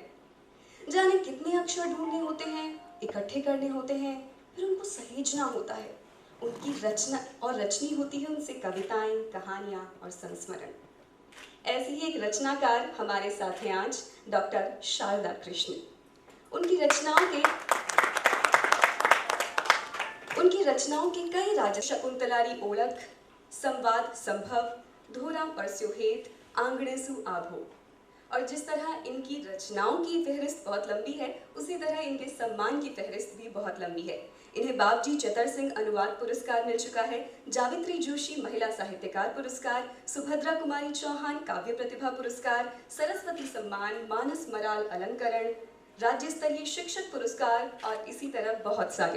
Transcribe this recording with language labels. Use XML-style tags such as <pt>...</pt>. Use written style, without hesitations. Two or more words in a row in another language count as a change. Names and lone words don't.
<hi>जाने कितने अक्षर ढूंढने होते हैं, इकट्ठे करने होते हैं, फिर उनको सहेजना होता है, उनकी रचना और रचनी होती है उनसे कविताएं, कहानियां और संस्मरण। ऐसे ही एक रचनाकार हमारे साथ हैं आज डॉक्टर शारदा कृष्ण। उनकी रचनाओं के कई राजा शकुंतलारी ओळख, संवाद संभव, धोरा परस्यो हेत, आंगणेसु आभो। और जिस तरह इनकी रचनाओं की फहरिस्त बहुत लंबी है, उसी तरह इनके सम्मान की फहरिस्त भी बहुत लंबी है। इन्हें बाबजी चतर सिंह अनुवाद पुरस्कार मिल चुका है, जावित्री जोशी महिला साहित्यकार पुरस्कार, सुभद्रा कुमारी चौहान काव्य प्रतिभा पुरस्कार, सरस्वती सम्मान, मानस मराल अलंकरण, राज्य स्तरीय शिक्षक पुरस्कार और इसी तरह बहुत सारे।</hi>